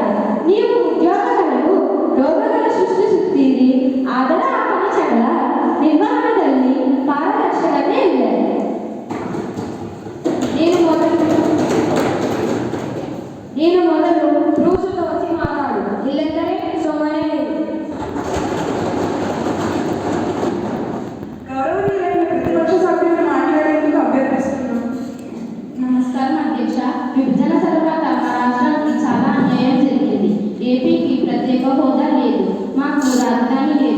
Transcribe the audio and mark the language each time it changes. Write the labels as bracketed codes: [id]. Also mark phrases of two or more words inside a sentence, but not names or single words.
[kn] ನೀವು ಉದ್ಯೋಗಗಳನ್ನು ರೋಗಗಳ ಸೃಷ್ಟಿಸುತ್ತೀರಿ, ಆದರೆ ಆ ಪರೀಕ್ಷೆಗಳ ನಿರ್ವಹಣೆಯಲ್ಲಿ ಪಾರದರ್ಶಕತೆ ಇದೆ. ನೀನು ಮೊದಲು ರೂಸು ತೋರಿಸಿ ಮಾತಾಡು, ಇಲ್ಲಂದರೆ ಸುಮ್ಮನೆ [te] గౌరవనీయులైన ప్రతిపక్ష సభ్యులను మాట్లాడేందుకు అభ్యర్థిస్తున్నాను. నమస్కారం అధ్యక్ష. విభజన తర్వాత మా రాష్ట్రానికి చాలా అన్యాయం జరిగింది. ఏపీకి ప్రత్యేక హోదా లేదు, మాకు రాజధాని లేదు.